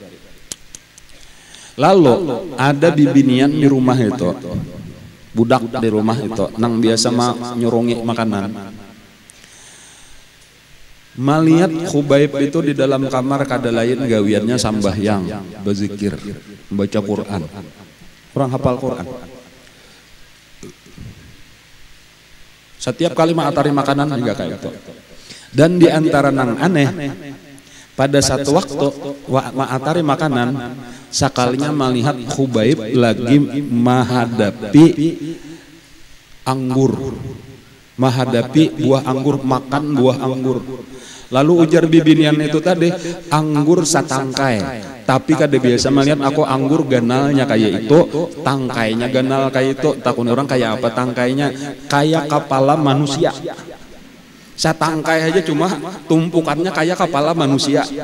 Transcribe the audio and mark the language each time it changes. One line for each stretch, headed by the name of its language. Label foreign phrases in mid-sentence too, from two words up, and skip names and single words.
Banjar: Lalu ada bibinian di rumah itu, budak di rumah itu, nang biasa nyurungi makanan. Melihat Khubayb itu di dalam kamar kada lain gawiannya sambahyang, berzikir, membaca Quran.
Indonesian: Orang hafal Quran.
Banjar: Setiap kali atari makanan juga kayak itu. Dan di antara nang aneh, pada satu waktu atari makanan, sekalinya melihat Khubayb lagi menghadapi anggur, menghadapi buah anggur, makan buah anggur. Lalu ujar bibinian itu tadi, anggur satangkai. Tapi kada biasa melihat aku anggur ganalnya kayak itu, tangkainya ganal kayak itu. Takun orang kayak apa tangkainya?
Indonesian: Kayak kepala manusia. Satangkai aja cuma tumpukannya kayak kepala manusia.